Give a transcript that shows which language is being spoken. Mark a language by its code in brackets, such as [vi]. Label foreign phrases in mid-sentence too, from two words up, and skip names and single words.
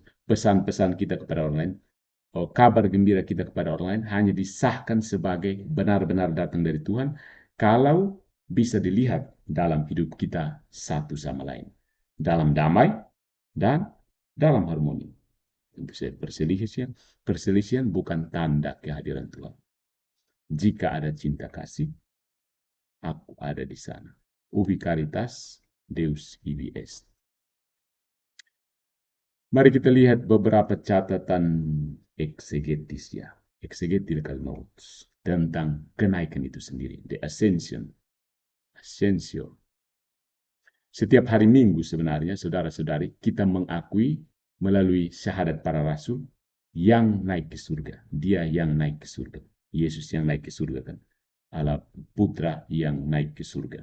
[id] Pesan-pesan kita kepada orang lain, kabar gembira kita kepada orang lain hanya disahkan sebagai benar-benar datang dari Tuhan kalau bisa dilihat dalam hidup kita satu sama lain. Dalam damai dan dalam harmoni. Perselisihan bukan tanda kehadiran Tuhan. Jika ada cinta kasih, aku ada di sana. [la] Ubi caritas, Deus ibi est. [id] Mari kita lihat beberapa catatan exegetis ya. [en] Exegetical notes [id] tentang kenaikan itu sendiri. [en] The ascension. [id] Ascensio. Setiap hari Minggu sebenarnya, saudara-saudari, kita mengakui melalui syahadat para rasul yang naik ke surga. Dia yang naik ke surga. Yesus yang naik ke surga kan. Allah Putra yang naik ke surga.